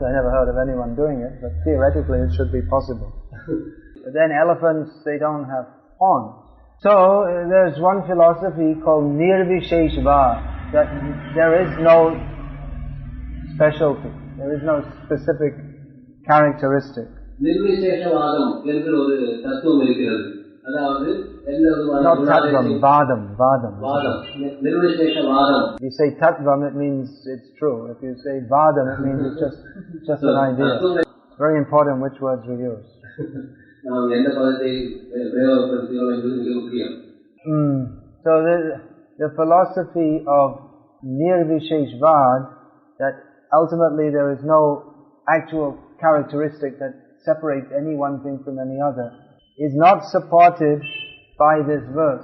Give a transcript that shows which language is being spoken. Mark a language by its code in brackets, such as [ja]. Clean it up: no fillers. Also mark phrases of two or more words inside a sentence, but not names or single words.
[en] I never heard of anyone doing it, but theoretically it should be possible. But then elephants, they don't have horns. So there's one philosophy called nirvisheshva, that there is no specialty, there is no specific characteristic. [ta] Nirvisheshvadam என்று ஒரு தத்துவம் இருக்கிறது. அதாவது [en] not tattvam, vadam. Nirvisheshvadam. If you say tattvam, it means it's true. If you say vadam, it means it's just an idea. It's very important which words we use. So the philosophy of nirvisheshvad, that ultimately there is no actual characteristic that separates any one thing from any other, is not supported by this verse.